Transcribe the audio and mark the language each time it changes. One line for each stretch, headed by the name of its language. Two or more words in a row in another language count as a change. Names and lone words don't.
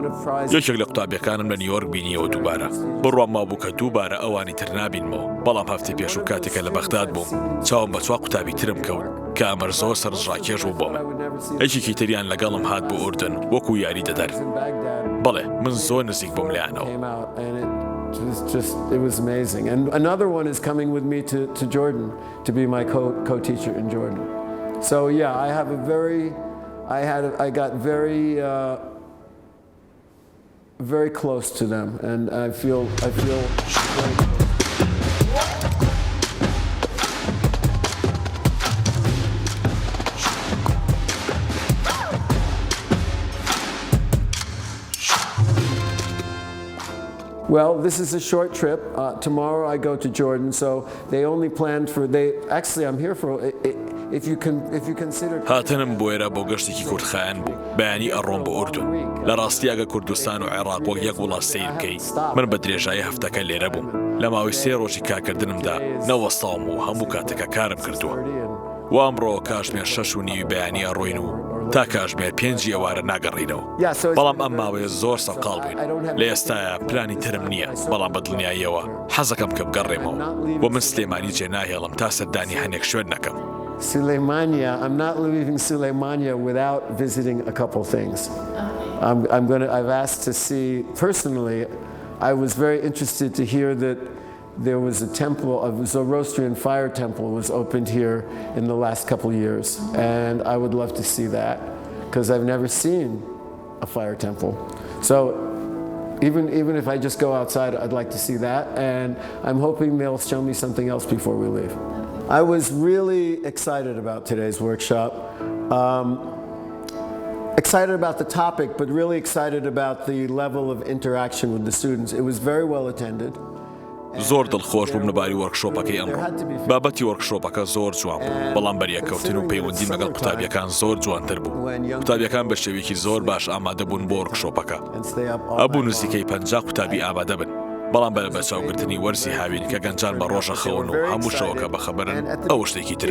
Central Kurdish: یەکێک لە قوتابیەکانم لە نیویۆرک بینیەوە دووبارە. بڕوام مابوو کە دووبارە ئەوانی تر نابینمەوە، بەڵام هەفتەی پێش و کاتێکە لە بەغداد بووم چاوم بە چوا قوتابی ترم کەوت کە ئەمە زۆر سەرنجڕاکێش بوو بۆ من. یەکێکی تریان لەگەڵم هات بۆ ئوردن وەکو یاری دەدەر. بەڵێ من زۆر نزیک بووم لەیانەوە.
English: It was amazing. And another one is coming with me to Jordan to be my co-teacher in Jordan. So yeah, I have a very, I got very close to them, and I feel very Well, this is a short trip. Tomorrow I go to Jordan, so they only planned for. Actually, I'm here for. If you consider.
Central Kurdish: هاتنم بۆێرە بۆ گەشتێکی کورتخایەن بوو. بەیانی ئەڕۆم بۆ ئوردون. لە ڕاستی ئەگە کوردستان و عێراق وەک یەک وڵات سەیر بکەی، من بە درێژایی هەفتەکە لێرە بووم. لە ماوەی 3 ڕۆژی کارکردنمدا نەوەستاوم و هەموو کاتێکە کارم کردووە. و ئەمڕۆ کاتژمێر 6:30 بەیانی ئەڕۆین و تا کاتژمێر 5 ئێوارە ناگەڕینەوە. بەڵام ئەم ماوەیە زۆر سەرقاڵ بووین. لە ئێستاە پلانی ترم نییە، بەڵام بە دڵنیاییەوە حەزەکەم کە بگەڕێمەوە. بۆ من سلێمانی جێ ناهێڵم تا سەردانی هەنێک شوێن نەکەم.
English: Suleimania, I'm not leaving Suleimania without visiting a couple things. I've asked to see, personally, I was very interested to hear that there was a temple, a Zoroastrian fire temple was opened here in the last couple years. And I would love to see that because I've never seen a fire temple. So even if I just go outside, I'd like to see that. And I'm hoping they'll show me something else before we leave. I was really excited about today's workshop. Excited about the topic, but really excited about the level of interaction with the students. It was very well attended.
Central Kurdish: زۆر دڵخۆش بووم لەباری وەرکشۆپەکەی ئەمڕۆ. بابەتی وەرکشۆپەکە زۆر جوان بوو، بەڵام بەریەکەوتن و پەیوەندی لەگەڵ قوتابیەکان زۆر جوانتر بوو. قوتابیەکان بە شێوەیەکی زۆر باش ئامادە بوون بۆ وەرکشۆپەکە. ئەبوو نزیکەی 50 قوتابی ئامادە بن. بەڵام بەلە بەچاوگرتنی وەرزی هاوین کە گەنجان بە ڕۆژە خەون و هەموو شەوەکە بەخەبەرن ئەوە شتێکی ترە.